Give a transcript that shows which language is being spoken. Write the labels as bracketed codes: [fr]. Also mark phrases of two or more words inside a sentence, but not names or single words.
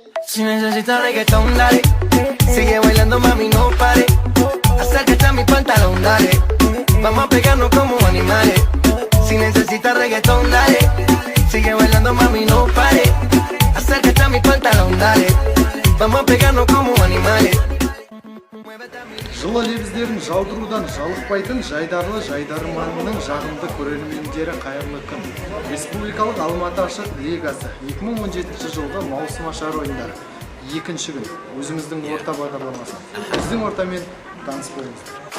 [es] Si necesitas reggaetón, dale. Sigue bailando, mami, no pare. Acércate a mi pantalón, dale. Vamos a pegarnos como animales. Si necesitas reggaetón, dale. Sigue bailando, mami, no pare. Acércate a mi pantalón, dale. Vamos a pegarnos como animales. [kk] Жылы лебіздерін жаудырудан жалықпайтын жайдарлы жайдарманның жағымды көрермендері қайырлы күн. Республикалық Алматы ашық лигасы 2017 жылғы маусым ашар ойындары. Екінші күн өзіміздің орта бағдарламасы. Біздің ортамен таныс болыңыздар.